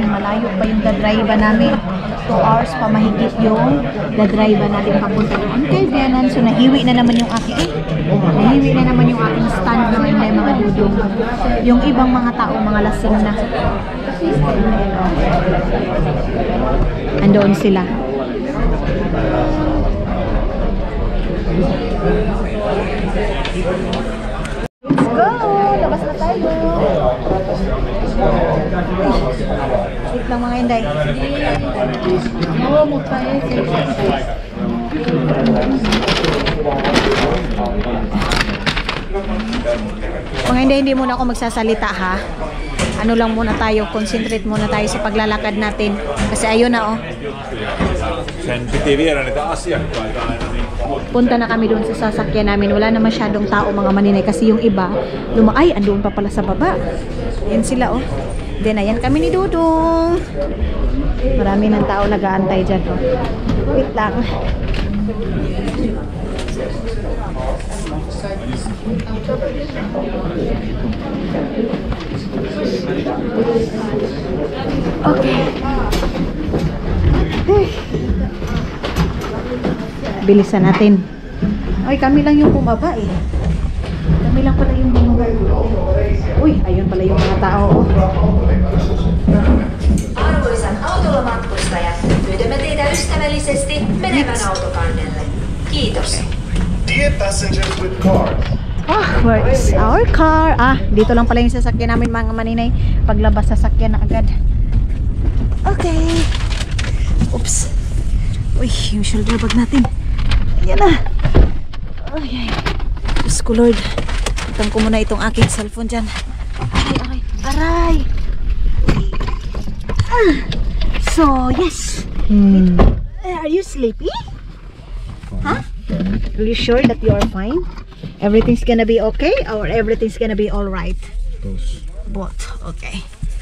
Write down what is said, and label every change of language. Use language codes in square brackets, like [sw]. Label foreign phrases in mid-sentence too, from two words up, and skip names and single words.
[tl] Malayo pa yung dadrive namin. 2 hours pa mahigit yung dadrive natin papunta doon kay Bianan. So nahiwi na naman yung aking nahiwi na naman yung aking stand na may mga Dodong. Yung ibang mga tao, mga lasing na. Andoon sila. [en] Let's go! [tl] Labas na tayo! Wait lang mga Inday. Oo, mukha eh. Mga Inday, hindi muna ako magsasalita ha. Ano lang muna tayo, concentrate muna tayo sa paglalakad natin. Kasi ayun na oh. [fi] Sen piti viedä niitä asiakkaita aina niin. [tl] Punta na kami doon sa sasakyan namin. Wala na masyadong tao mga maninay kasi yung iba ay andoon pa pala sa baba. Yan sila oh. Then ayan kami ni Dudong. Marami ng tao nag-aantay dyan oh. Wait lang. Okay. Bilisan natin. Ay, kami lang yung bumaba eh. Kami lang pala yung bumaba. Uy, ayun pala yung mga tao. [fi] Arvoisat automatkustajat, pyydämme teitä ystävällisesti menevän autokannelle. Kiitos. [en] Dear passengers with cars, Where is our car? [tl] Dito lang pala yung sasakyan namin mga maninay. Paglabas sasakyan na agad. [en] Okay. Oops. [tl] Uy, yung [en] shoulder bag [tl] natin. Ayan na. Ay, ay. Diyos ko Lord. Itang ko muna itong aking cellphone dyan. Aray, aray. Aray. [en] So, yes. Are you sleepy? Huh? Are you sure that you are fine? Everything's gonna be okay or everything's gonna be alright? Both. Okay.